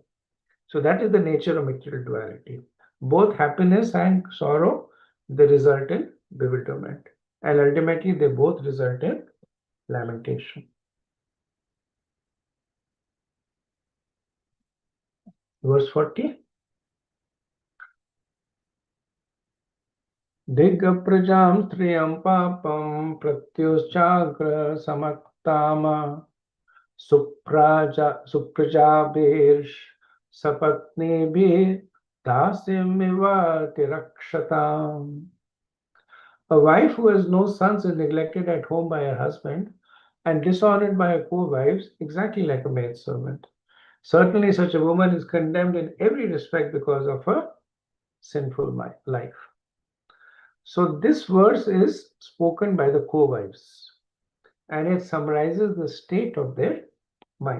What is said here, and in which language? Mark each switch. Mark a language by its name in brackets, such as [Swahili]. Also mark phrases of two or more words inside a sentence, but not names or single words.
[English] So that is the nature of material duality. Both happiness and sorrow, they result in bewilderment, and ultimately they both result in lamentation. Verse 40. [Sanskrit] Diggaprajam striyam papam pratyuschagra samaktama suprajabirsh sapatnibir dasyamiva tirakshatam. [English] A wife who has no sons is neglected at home by her husband and dishonored by her co-wives, exactly like a maidservant. Certainly, such a woman is condemned in every respect because of her sinful life. So this verse is spoken by the co-wives, and it summarizes the state of their mind.